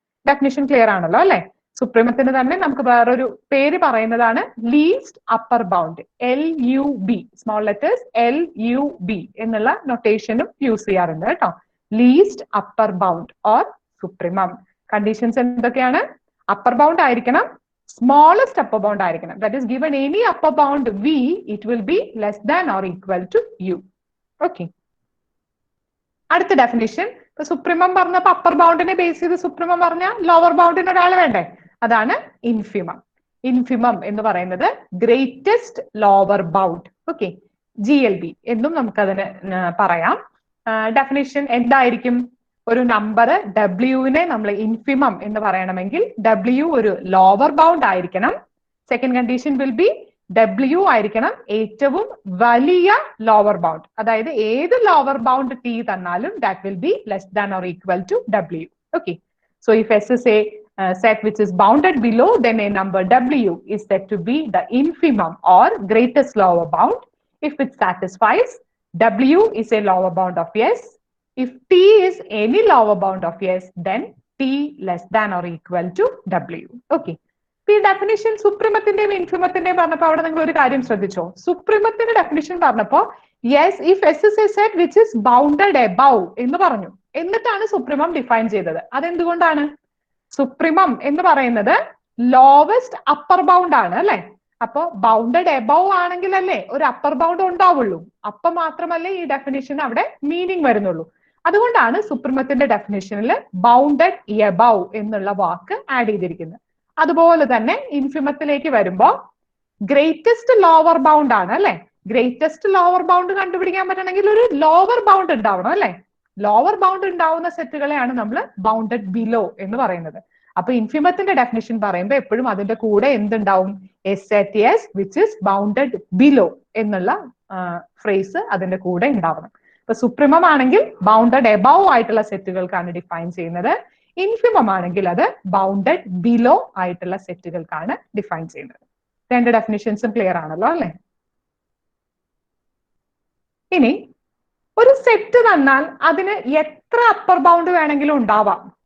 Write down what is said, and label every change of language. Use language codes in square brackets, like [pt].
[ml] Definition clear ആണല്ലോ അല്ലെ? സുപ്രീമത്തിന് തന്നെ നമുക്ക് വേറൊരു പേര് പറയുന്നതാണ് least upper bound, LUB, small letters LUB എന്നുള്ള നൊട്ടേഷനും യൂസ് ചെയ്യാറുണ്ട് കേട്ടോ. Least upper bound or supremum. Conditions എന്തൊക്കെയാണ്? അപ്പർ ബൗണ്ട് ആയിരിക്കണം, സ്മോളസ്റ്റ് അപ്പർ ബൗണ്ട് ആയിരിക്കണം. [en] That is given any upper bound V, it will be less than or equal to U. [ml] Okay. അടുത്ത definition, ഇപ്പൊ supremum പറഞ്ഞപ്പോ upper ബൗണ്ടിനെ base ചെയ്ത് supremum പറഞ്ഞ lower ബൗണ്ടിന് ഒരാൾ വേണ്ടേ? അതാണ് ഇൻഫിമം. ഇൻഫിമം എന്ന് പറയുന്നത് greatest lower bound. Okay, GLB എന്നും നമുക്കതിന് പറയാം. ഡെഫിനിഷൻ എന്തായിരിക്കും? ഒരു നമ്പർ ഡബ്ല്യുവിനെ നമ്മൾ ഇൻഫിമം എന്ന് പറയണമെങ്കിൽ ഡബ്ല്യു ഒരു ലോവർ ബൗണ്ട് ആയിരിക്കണം. Second condition will be W ആയിരിക്കണം ഏറ്റവും വലിയ ലോവർ ബൗണ്ട്. അതായത് ഏത് ലോവർ ബൗണ്ട് ടി തന്നാലും [en] That will be less than or equal to W. [ml] Okay. [en] So if S is a set which is bounded below, then a number W is said to be the infimum or greatest lower bound. If it satisfies, W is a lower bound of S. If T is any lower bound of S, then T less than or equal to W. Okay. [ml] ഈ definition സുപ്രീമത്തിന്റെയും ഇൻഫിമത്തിന്റെയും പറഞ്ഞപ്പോ അവിടെ നിങ്ങൾ ഒരു കാര്യം ശ്രദ്ധിച്ചോ? സുപ്രീമത്തിന്റെ definition പറഞ്ഞപ്പോ yes [en] if S is a set which is bounded above [ml] എന്ന് പറഞ്ഞു. എന്നിട്ടാണ് സുപ്രീമം ഡിഫൈൻ ചെയ്തത്. അതെന്തുകൊണ്ടാണ്? സുപ്രീമം എന്ന് പറയുന്നത് ലോവസ്റ്റ് അപ്പർ ബൗണ്ട് ആണ് അല്ലെ? അപ്പൊ ബൗണ്ടഡ് എബവ് ആണെങ്കിൽ അല്ലേ ഒരു അപ്പർ ബൗണ്ട് ഉണ്ടാവുള്ളൂ. അപ്പൊ മാത്രമല്ലേ ഈ ഡെഫിനിഷൻ അവിടെ മീനിങ് വരുന്നുള്ളൂ. അതുകൊണ്ടാണ് സുപ്രീമത്തിന്റെ ഡെഫിനിഷനിൽ ബൗണ്ടഡ് എബവ് എന്നുള്ള വാക്ക് ആഡ് ചെയ്തിരിക്കുന്നത്. അതുപോലെ തന്നെ ഇൻഫിമത്തിലേക്ക് വരുമ്പോ ഗ്രേറ്റസ്റ്റ് ലോവർ ബൗണ്ട് ആണ് അല്ലെ? ഗ്രേറ്റസ്റ്റ് ലോവർ ബൗണ്ട് കണ്ടുപിടിക്കാൻ പറ്റണമെങ്കിൽ ഒരു ലോവർ ബൗണ്ട് ഉണ്ടാവണം അല്ലെ? ലോവർ ബൗണ്ട് ഉണ്ടാവുന്ന സെറ്റുകളെയാണ് നമ്മൾ ബൗണ്ടഡ് ബിലോ എന്ന് പറയുന്നത്. അപ്പൊ ഇൻഫിമത്തിന്റെ ഡെഫിനിഷൻ പറയുമ്പോൾ എപ്പോഴും അതിന്റെ കൂടെ എന്തുണ്ടാവും? [en] S at S which is bounded below [ml] എന്നുള്ള ഫ്രേസ് അതിന്റെ കൂടെ ഉണ്ടാവണം. ഇപ്പൊ സുപ്രീമം ആണെങ്കിൽ ബൗണ്ടഡ് എബവ് ആയിട്ടുള്ള സെറ്റുകൾക്കാണ് ഡിഫൈൻ ചെയ്യുന്നത്. ഇൻഫിമം ആണെങ്കിൽ അത് ബൗണ്ടഡ് ബിലോ ആയിട്ടുള്ള സെറ്റുകൾക്കാണ് ഡിഫൈൻ ചെയ്യുന്നത്. രണ്ട് ഡെഫിനിഷൻസും ക്ലിയർ ആണല്ലോ അല്ലെ? ഇനി ഒരു സെറ്റ് തന്നാൽ അതിന് എത്ര അപ്പർ ബൗണ്ട് വേണമെങ്കിലും ഉണ്ടാവാം.